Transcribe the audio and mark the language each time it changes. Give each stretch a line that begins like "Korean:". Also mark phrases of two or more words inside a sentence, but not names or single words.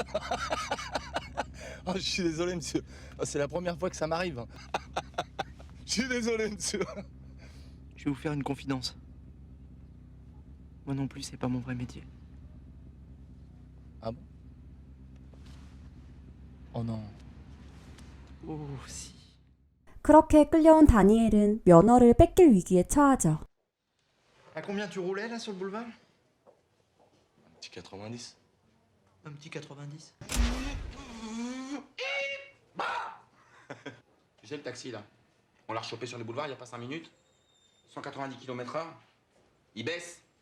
French: Oh, je suis désolé, monsieur. Oh, c'est la première fois que ça m'arrive. Je suis désolé, monsieur. Je vais vous faire une confidence. Moi non plus, c'est pas mon vrai métier. Ah bon? Oh non. Oh, si.
Korean: 그렇게 끌려온 다니엘은 면허를 뺏길 위기에 처하죠.
French: À combien tu roulais là sur le boulevard? Un petit 90. Un petit 90. Tu sais, le taxi, là, on l'a rechopé sur les boulevards il y a pas 5 minutes. 190 km/h. Il baisse.